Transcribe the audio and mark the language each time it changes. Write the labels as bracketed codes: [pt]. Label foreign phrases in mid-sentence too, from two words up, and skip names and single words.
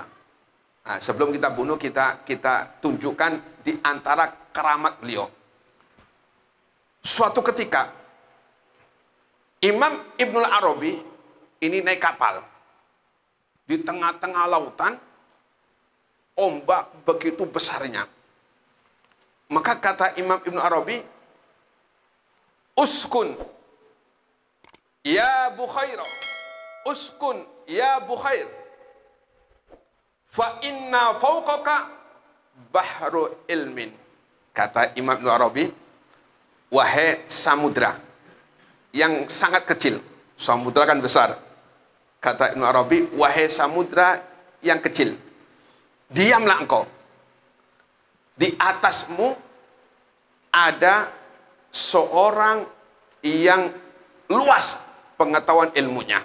[id] Nah, sebelum kita bunuh, kita tunjukkan di antara keramat beliau. Suatu ketika Imam Ibnul Arabi ini naik kapal di tengah-tengah lautan, ombak begitu besarnya. Maka kata Imam Ibnul Arabi, [ar] اسكن يا بحير، اسكن يا بحير، فإن فوقك بحر علم. [id] Kata Imam Ibnul Arabi, wahai samudra yang sangat kecil, samudra kan besar. Kata Ibnu Arabi, wahai samudra yang kecil, diamlah engkau. Di atasmu ada seorang yang luas pengetahuan ilmunya.